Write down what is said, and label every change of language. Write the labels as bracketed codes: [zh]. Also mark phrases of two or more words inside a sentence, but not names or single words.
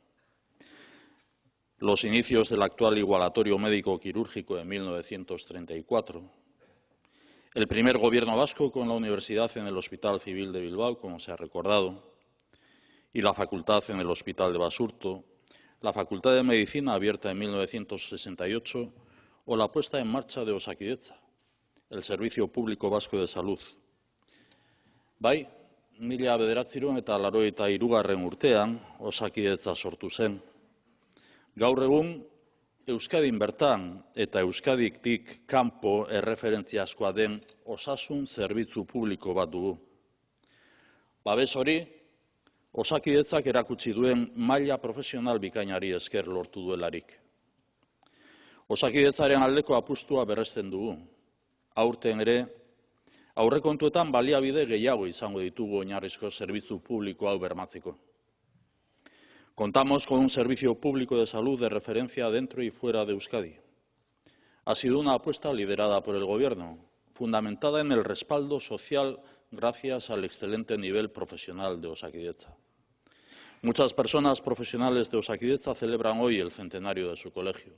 [es] los inicios del actual igualatorio médico-quirúrgico en 1934, el primer gobierno vasco con la universidad en el Hospital Civil de Bilbao, como se ha recordado, y la facultad en el Hospital de Basurto, la Facultad de Medicina abierta en 1968, o la puesta en marcha de Osakidetza, el Servicio Público Vasco de Salud. [eu] Bai, 1983 urtean Osakidetza sortu zen. Gaur egun, Euskadin bertan eta Euskadiktik kanpo erreferentziazkoa den osasun zerbitzu publiko bat dugu. Babes hori, Osakidetzak erakutsi duen maila profesional bikainari esker lortu duelarik. Osakidetzaren aldeko apustua berresten dugu. Aurten ere, aurrekontuetan baliabide gehiago izango ditugu oinarrizko zerbitzu publiko hau bermatzeko. [es] Contamos con un servicio público de salud de referencia dentro y fuera de Euskadi. Ha sido una apuesta liderada por el Gobierno, fundamentada en el respaldo social gracias al excelente nivel profesional de Osakidetza. Muchas personas profesionales de Osakidetza celebran hoy el centenario de su colegio.